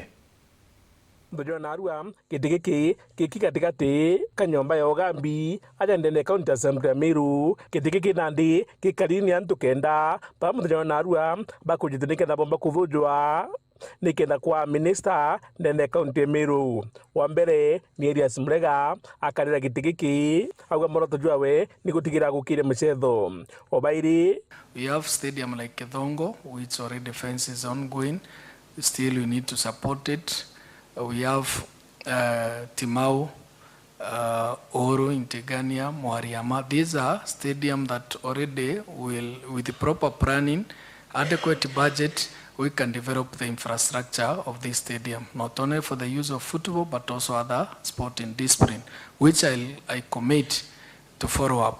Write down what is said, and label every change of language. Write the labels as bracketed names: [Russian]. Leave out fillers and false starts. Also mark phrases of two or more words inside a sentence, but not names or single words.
[Meru] Ndojona narua kitigiki katikati kanyomba ya Ogambi ajandene [English] county assembly [Meru] ya Meru kitigiki nandi kikarini antu kenda pamoja narua bakujithinika na bomba Kuthuujwa nikenda kwa Aminista ndene county ya Meru. Wa mbere ni Elias Murega akarira kitigiki auga moroto jwawe ni gutigira gukire mchetho obairi. [English] We have stadium like Kithongo which already fence is ongoing, still we need to support it. We have Timau, Oro, Integania, Mwariama. These are stadiums that already will, with the proper planning, adequate budget, we can develop the infrastructure of this stadium, not only for the use of football, but also other sporting discipline, which I commit to follow up.